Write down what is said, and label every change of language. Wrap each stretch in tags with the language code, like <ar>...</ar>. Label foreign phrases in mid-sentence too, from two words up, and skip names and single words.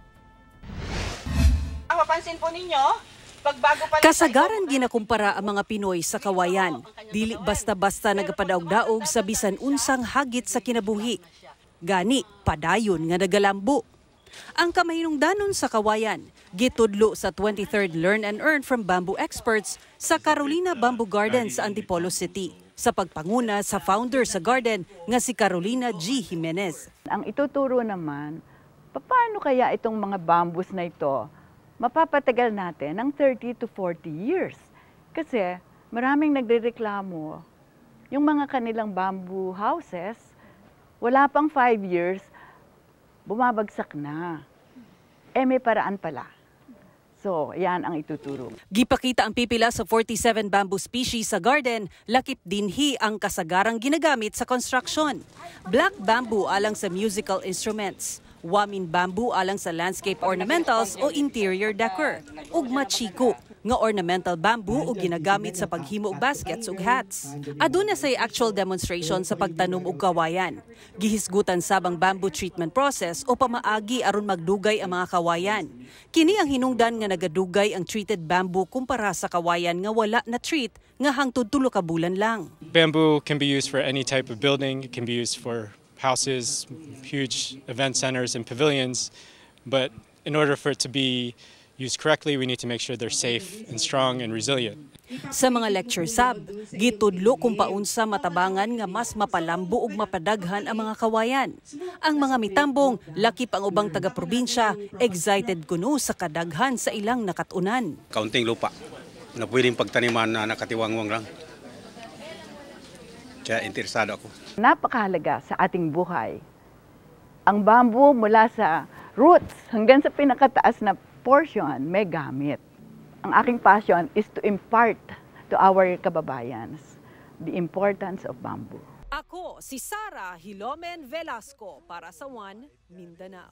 <tl>Ang mapansin po ninyo, pagbago pa</tl> <ceb>kasagaran ginakumpara ang mga Pinoy sa kawayan. Dili basta-basta nagapadaog-daog sa bisan unsang hagit sa kinabuhi. Gani, padayon nga nagalambo. Ang kamahinungdanon sa kawayan, gitudlo sa 23rd Learn and Earn from Bamboo Experts sa Carolina Bamboo Garden sa Antipolo City, sa pagpanguna sa founder sa garden nga si Carolina G. Jimenez.</ceb> <tl>Ang ituturo naman, paano kaya itong mga bamboos na ito mapapatagal natin ng</tl> <en>30 to 40 years?</en> <tl>Kasi maraming nagrereklamo, yung mga kanilang</tl> <en>bamboo houses,</en> <tl>wala pang 5 years, bumabagsak na. May paraan pala. So, yan ang ituturo.</tl> <ceb>Gipakita ang pipila sa 47</ceb> <en>bamboo species</en> <ceb>sa garden, lakip dinhi ang kasagarang ginagamit sa construction.</ceb> <en>Black bamboo</en> <ceb>alang sa</ceb> <en>musical instruments.</en> <ceb>Wamin bamboo alang sa</ceb> <en>landscape ornamentals</en> <ceb>o</ceb> <en>interior decor.</en> <ceb>Ug machiko nga</ceb> <en>ornamental bamboo</en> <ceb>o ginagamit sa paghimo og baskets ug hats. Aduna say</ceb> <en>actual demonstration</en> <ceb>sa pagtanom og kawayan. Gihisgutan sabang</ceb> <en>bamboo treatment process</en> <ceb>o pamaagi aron magdugay ang mga kawayan. Kini ang hinungdan nga nagadugay ang</ceb> <en>treated bamboo</en> <ceb>kumpara sa kawayan nga wala na treat nga hangtod 3 ka bulan lang.</ceb> <en>Bamboo can be used for any type of building. It can be used for houses, huge event centers and pavilions, but in order for it to be used correctly, we need to make sure they're safe and strong and resilient.</en> <ceb>Sa mga lecture sab, gitudlo kung paunsa matabangan nga mas mapalambo ug mapadaghan ang mga kawayan. Ang mga mitambong, lakip ang ubang taga-probinsya, excited kuno sa kadaghan sa ilang nakatunan.</ceb> <tl>Kaunting lupa na pwedeng pagtaniman na nakatiwangwang lang. Kaya interesado ako. Napakahalaga sa ating buhay. Ang bamboo mula sa roots hanggang sa pinakataas na portion may gamit. Ang aking</tl> <en>passion is to impart to our kababayans the importance of bamboo.</en> <ceb>Ako si Sara Hilomen Velasco para sa One Mindanao.</ceb>